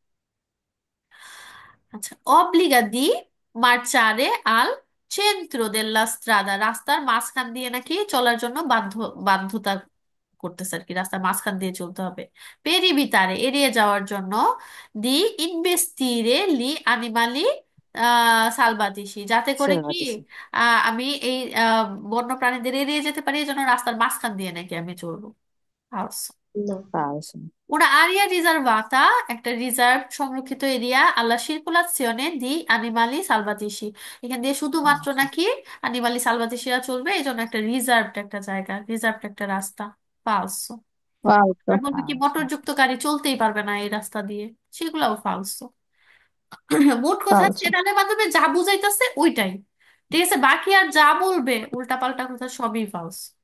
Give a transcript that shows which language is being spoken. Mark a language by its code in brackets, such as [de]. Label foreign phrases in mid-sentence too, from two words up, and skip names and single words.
[bn] আচ্ছা, [it] obbliga di marciare al centro della strada, [bn] রাস্তার মাঝখান দিয়ে নাকি চলার জন্য বাধ্যতা করতেছে আর কি, রাস্তার মাঝখান দিয়ে চলতে হবে। পেরিবিতারে এড়িয়ে যাওয়ার জন্য, [it] di investire gli animali selvatici, [bn] যাতে করে কি [it] Selvatici. [bn] আমি এই বন্য প্রাণীদের এড়িয়ে যেতে পারি, এই জন্য রাস্তার মাঝখান দিয়ে নাকি আমি চলবো। [it] Falso। No. Falso. Una area riservata, [bn] একটা রিজার্ভ সংরক্ষিত এরিয়া, [it] alla circolazione di animali salvatici, [bn] এখান দিয়ে শুধুমাত্র নাকি [it] animali selvatici [bn] চলবে, এই জন্য একটা রিজার্ভড একটা জায়গা, রিজার্ভড একটা রাস্তা। ফালসো। আর [it] Falso. [bn] বলবে কি [it] Falso. [bn] মোটরযুক্ত গাড়ি চলতেই পারবে না এই রাস্তা দিয়ে, সেগুলোও ফালসো। মোট কথা [it] Falso. [bn] চেনালের মাধ্যমে যা বুঝাইতেছে ওইটাই, ঠিক আছে, বাকি আর যা বলবে উল্টাপাল্টা কথা সবই ফালস।